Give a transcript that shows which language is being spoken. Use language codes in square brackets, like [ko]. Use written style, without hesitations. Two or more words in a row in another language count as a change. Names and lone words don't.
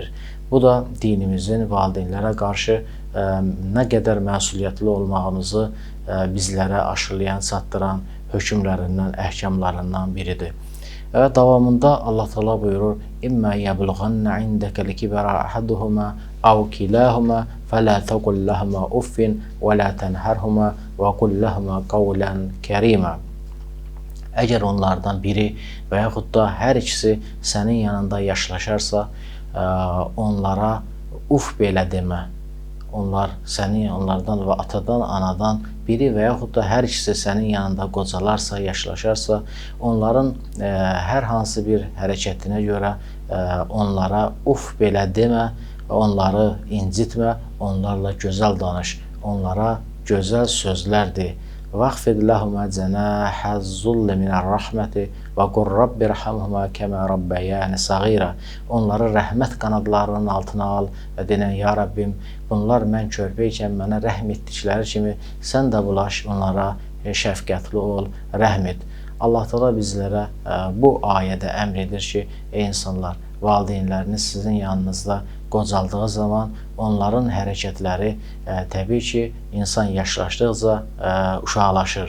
[az] Bu da dinimizin valideynlərə qarşı nə qədər məsuliyyətli olmağımızı bizlərə aşılayan, çatdıran hökmlərindən, əhkamlarından biridir. Və davamında Allah Teala buyurur: [ar] "إِمَّا يَبْلُغَنَّ عِنْدَكَ الْكِبَرَ أَحَدُهُمَا أَوْ كِلَاهُمَا فَلَا تَقُلْ لَهُمَا أُفٍّ وَلَا تَنْهَرْهُمَا وَقُلْ لَهُمَا قَوْلًا كَرِيمًا." [az] Əgər onlardan biri və yaxud da hər ikisi sənin yanında yaşlaşarsa, onlara uf belə demə. Onlardan və atadan, anadan biri və yaxud da hər ikisi sənin yanında qocalarsa, yaşlaşarsa, onların hər hansı bir hərəkətinə görə onlara uf belə demə, onları incitmə, onlarla gözəl danış, onlara gözəl sözlər de. [ar] وَاخْفِضْ لَهُمَا جَنَاحَ الذُّلِّ مِنَ الرَّحْمَةِ وَقُلْ رَبِّ ارْحَمْهُمَا كَمَا رَبَّيَانِ صَغِيرًا. [az] Onları rəhmət qanadlarının altına al və denən, ya Rabbim, bunlar mən körpəykən mənə rəhm etdikləri kimi sən də bulaş, onlara şəfqətli ol, rəhm et. Allah Teala bizlərə bu ayədə əmr edir ki, ey insanlar, valideynləriniz sizin yanınızda qocaldığı zaman onların hərəkətləri təbii ki, insan yaşlaşdıqca uşaqlaşır.